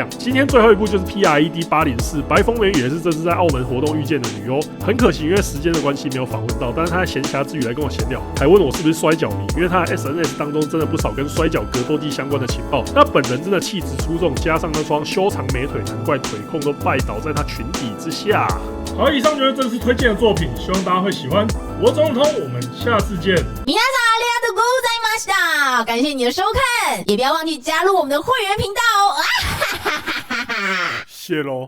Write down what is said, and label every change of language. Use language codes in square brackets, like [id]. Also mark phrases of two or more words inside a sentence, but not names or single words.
[zh] 今天最后一部就是 PRED804 白风美羽，也是这次在澳门活动遇见的女优，很可惜因为时间的关系没有访问到，但是她在闲暇之余来跟我闲聊，还问我是不是摔跤迷，因为她在 SNS 当中真的不少跟摔跤格斗技相关的情报。那本人真的气质出众，加上那双修长美腿，难怪腿控都拜倒在她裙底之下。好，以上就是这次推荐的作品，希望大家会喜欢。我总统，我们下次见。 [ja] 皆さんありがとうございました。 [zh] 感谢你的收看，也不要忘记加入我们的会员频道哦。谢喽。